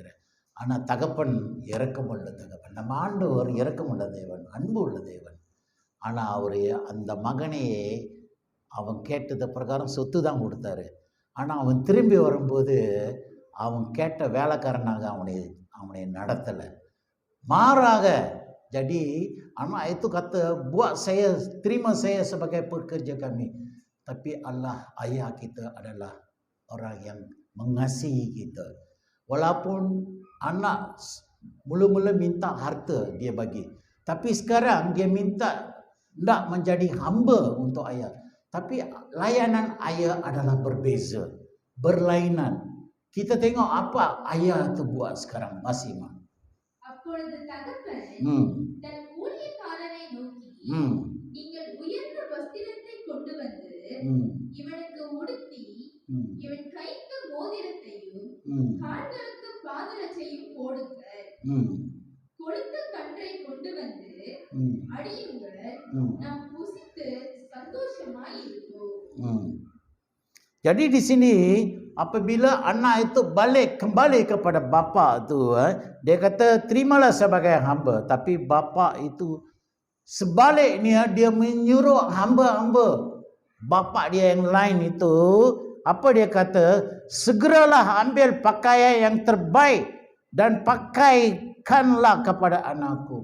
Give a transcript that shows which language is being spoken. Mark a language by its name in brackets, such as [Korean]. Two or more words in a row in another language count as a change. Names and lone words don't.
[Tamil] ஆனால் தகப்பன் இரக்கமுள்ள தகப்பன், நம்ம ஆண்டவர் இரக்கமுள்ள தேவன், அன்பு உள்ள தேவன். ஆனால் அவர் அந்த மகனையே அவன் கேட்டது பிரகாரம் சொத்து தான் கொடுத்தாரு. ஆனால் அவன் திரும்பி வரும்போது அவன் கேட்ட வேலைக்காரனாக அவனை நடத்தலை. [Malay] மாறாக jadi anak itu kata, buat saya, terima saya sebagai pekerja kami. Tapi Allah, ayah kita adalah orang yang mengasihi kita. Walaupun anak mula-mula minta harta dia bagi, tapi sekarang dia minta tidak menjadi hamba untuk ayah. Tapi layanan ayah adalah berbeza, berlainan. Kita tengok apa ayah itu buat sekarang, masih mah. [Tamil] அப்பொழுது தகப்பன் தன் ஊழியக்காரனை நோக்கி, நீங்கள் உயர்ந்த வஸ்திரத்தை கொண்டு வந்து இவனுக்கு உடுத்தி, இவன் கைக்கு மோதிரத்தையும் கால்களுக்கு பாதரட்சையும் போடுங்கள். கொழுத்த கன்றை கொண்டு வந்து அடியுங்கள், நாம் புசித்து சந்தோஷமாய் இருப்போம். [Malay] Jadi di sini apabila anak itu kembali kepada bapa itu, dia kata terimalah sebagai hamba. Tapi bapa itu sebaliknya dia menyuruh hamba-hamba bapa dia yang lain itu, apa dia kata, segeralah ambil pakaian yang terbaik dan pakaikanlah kepada anakku.